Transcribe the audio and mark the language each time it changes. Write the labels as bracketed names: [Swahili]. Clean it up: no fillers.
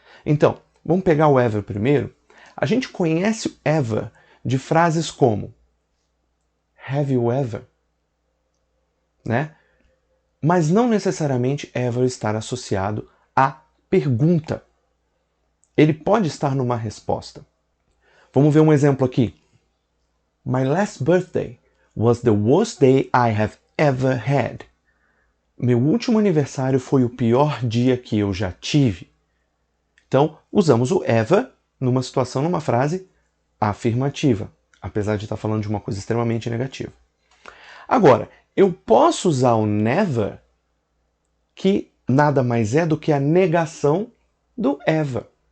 [Portuguese] Então, vamos pegar o ever primeiro. A gente conhece o ever de frases como [English] have you ever? [Portuguese] Né? Mas não necessariamente ever estar associado à pergunta. Ele pode estar numa resposta. Vamos ver um exemplo aqui. [English] My last birthday was the worst day I have ever had. [Portuguese] Meu último aniversário foi o pior dia que eu já tive. Então, usamos o ever numa situação, numa frase afirmativa, apesar de estar falando de uma coisa extremamente negativa. Agora, eu posso usar o never, que nada mais é do que a negação do ever.